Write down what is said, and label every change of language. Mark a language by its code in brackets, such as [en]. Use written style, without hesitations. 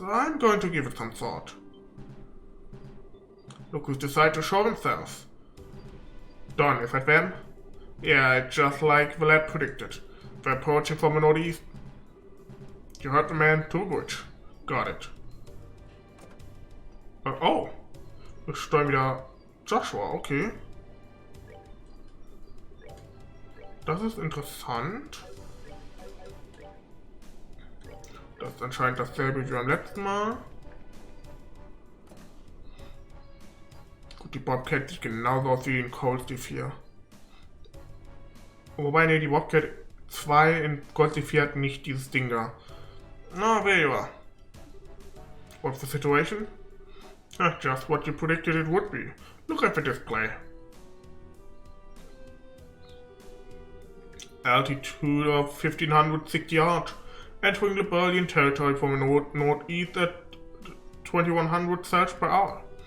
[en] I'm going to give it some thought. Look who's decided to show themselves. Done, is that them? Yeah, just like the lad predicted. They're approaching from the northeast. You heard the man, to the bridge. Got it. Oh. [de] Wir steuern wieder Joshua, okay. Das ist interessant. Das ist anscheinend dasselbe wie beim letzten Mal. Gut, die Bobcat sieht genauso aus wie in Cold Steve 4. Wobei, ne, die Bobcat 2 in Cold Steve 4 hat nicht dieses Ding da. [en] Na, there you are. What's the situation? Just what you predicted it would be. Look at the display. Altitude of 1560 yards. Entering Liberian territory from the northeast at 2100 Celsius per hour.